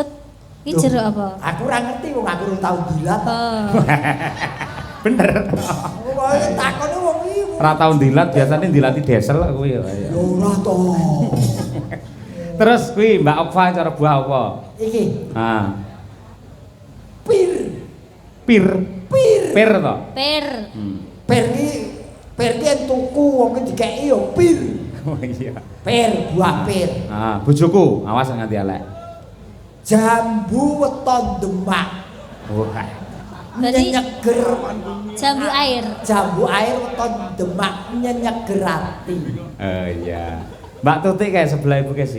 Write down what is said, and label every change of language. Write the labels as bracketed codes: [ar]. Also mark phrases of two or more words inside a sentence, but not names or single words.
[jv] Iki jeruk apa? Aku ora ngerti wong aku ora tau dilat. Oh. Bener. Wong takone wong iki. Ora tau dilat, biasane dilati desel kok kuwi ya. Yo ora to. Terus kuwi Mbak Okfa cara buah apa? Iki Ah, pir. pir. Pir. Pir to? Pir. Pir iki yen tuku wong iki dikeki yo pir. Oh iya. Pir, buah pir. Ah, bojoku, awas nganti elek. Jambu weton Demak. Wah. Berarti Nyenyeger. jambu air. Jambu air weton Demak nyenyeger ati. Oh iya. [id] Mbak Tutik kayak sebelah ibu sih.